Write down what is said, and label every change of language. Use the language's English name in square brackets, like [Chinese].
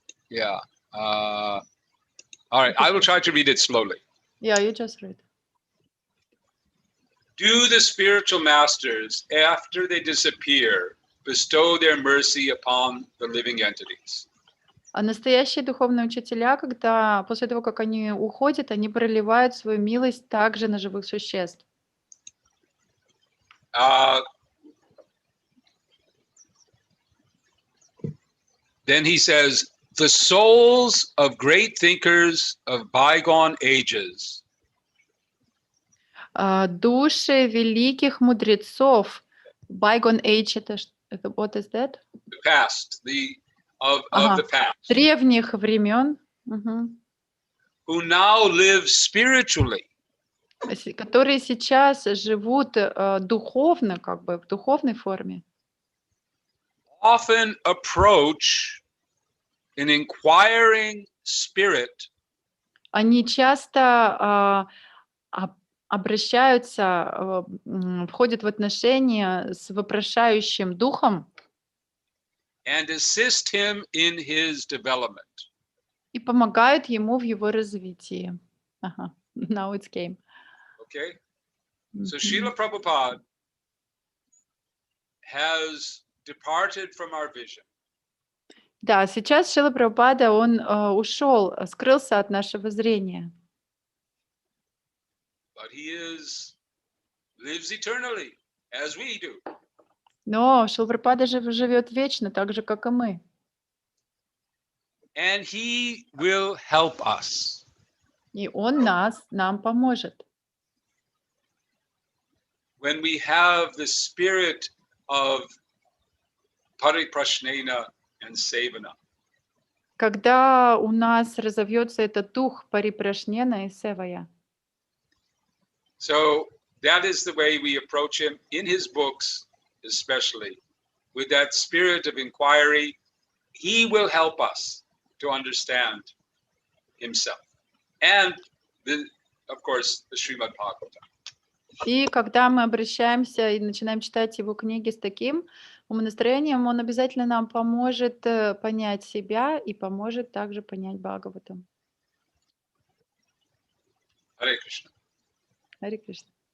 [English] Yeah. All right. I will try to read it slowly. Yeah, you just read. Do the spiritual masters, after they disappear, bestow their mercy upon the living entities? [Russian] А настоящие духовные учителя, когда после того, как они уходят, они проливают свою милость также на живых существ. [English] Then he says, the souls of great thinkers of bygone ages. [Russian] Души великих мудрецов. [English] Bygone age, это what is that? The past, of the past. [Russian] Древних времен. Угу. [English] Who now live spiritually. [Russian] Которые сейчас живут духовно, как бы в духовной форме. [English] Often approach an inquiring spirit. [Russian] Они часто обращаются, входят в отношения с вопрошающим духом. [English] And assist him in his development. [Russian] И помогают ему в его развитии. [English] Ага. Now it came. Okay. So Srila Prabhupada has departed from our vision. [Russian] Да, сейчас Шрила Прабхупада, он ушел, скрылся от нашего зрения. [English] But he lives eternally, as we do. [Russian] Но Шрила Прабхупада живет вечно, так же, как и мы. [English] And he will help us. [Russian] И он нам поможет. [English] When we have the spirit of pariprashnena and sevana. [Russian] Когда у нас разовьется этот дух парипрашнена и севая. [English] So that is the way we approach him in his books, especially with that spirit of inquiry. He will help us to understand himself and of course the Srimad Bhagavatam. [Russian] И когда мы обращаемся и начинаем читать его книги с таким умонастроением, он обязательно нам поможет понять себя и поможет также понять Бхагаватам. [English] Hare Krishna. [Russian] Харе Кришна.